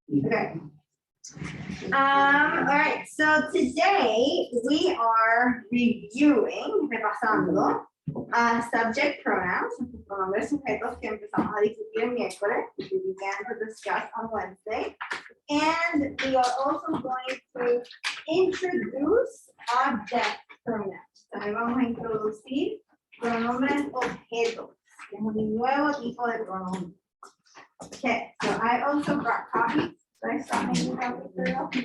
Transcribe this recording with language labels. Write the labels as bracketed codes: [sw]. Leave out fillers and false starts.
[en] Okay. All right, so today we are reviewing, [es] repasando, [en] subject pronouns, [es] pronombres sujetos que empezamos a discutir el miércoles, [en] which we began to discuss on Wednesday. And we are also going to introduce object pronouns. [es] También vamos a introducir pronombres objetos, que es un nuevo tipo de pronombre. [en] Okay, so I also brought copies. Should I stop making copies for you?